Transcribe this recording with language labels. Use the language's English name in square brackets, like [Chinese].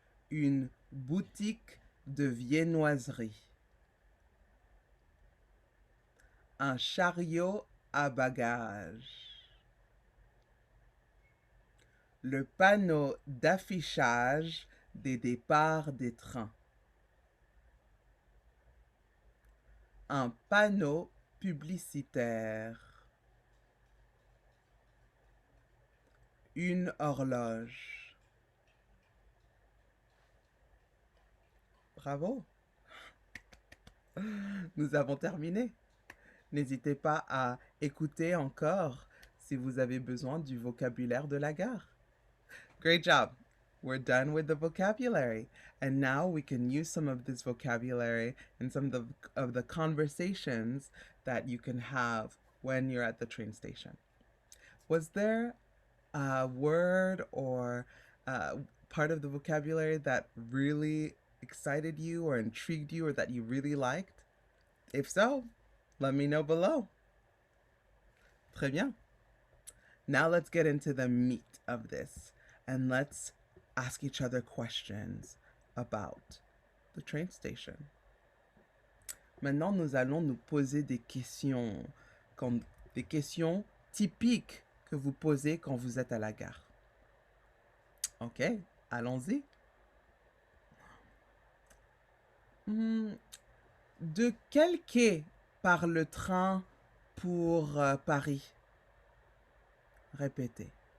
[French] une boutique de viennoiserie, un chariot à bagages, le panneau d'affichage des départs des trains, un panneau publicitaire, une horloge. Bravo! Nous avons terminé. N'hésitez pas à écouter encore si vous avez besoin du vocabulaire de la gare. [English] Great job! We're done with the vocabulary. And now we can use some of this vocabulary in some of the conversations that you can have when you're at the train station. Was there a word or part of the vocabulary that really excited you or intrigued you or that you really liked? If so, let me know below. [French] Très bien. [English] Now let's get into the meat of this and let's ask each other questions about the train station. [French] Maintenant, nous allons nous poser des questions, des questions typiques que vous posez quand vous êtes à la gare. Ok, allons-y. De quel quai part le train pour Paris? Répétez.